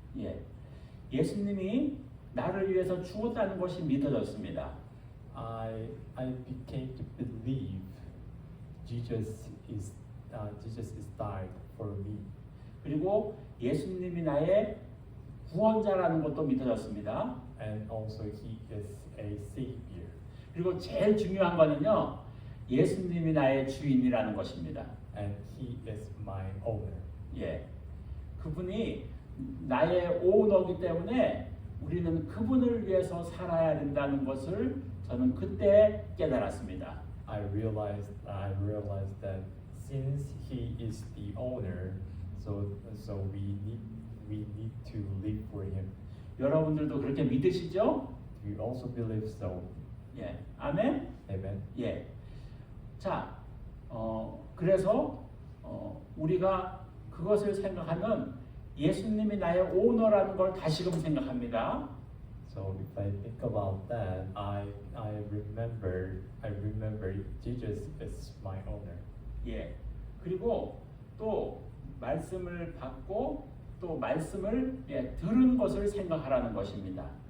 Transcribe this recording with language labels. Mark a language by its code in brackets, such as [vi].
[ko] 예, 예수님이 나를 위해서 죽었다는 것이 믿어졌습니다. [en] I became to believe Jesus is died for me. [ko] 그리고 예수님이 나의 구원자라는 것도 믿어졌습니다. [en] And also He is a Savior. [ko] 그리고 제일 중요한 거는요, 예수님이 나의 주인이라는 것입니다. [en] And He is my owner. [ko] 예, 그분이 나의 오너기 때문에 우리는 그분을 위해서 살아야 된다는 것을 저는 그때 깨달았습니다. [en] I realized that since He is the owner, so we need to live for Him. [ko] 여러분들도 그렇게 믿으시죠? [en] Do you also believe so? [ko] 예, 아멘. [en] Amen. [ko] 예, 자, 그래서 우리가 그것을 생각하면 예수님이 나의 오너라는 걸 다시금 생각합니다. [en] So if I think about that, I remember Jesus is my owner. [ko] 예, 그리고 또 말씀을 받고 또 말씀을 들은 것을 생각하라는 것입니다.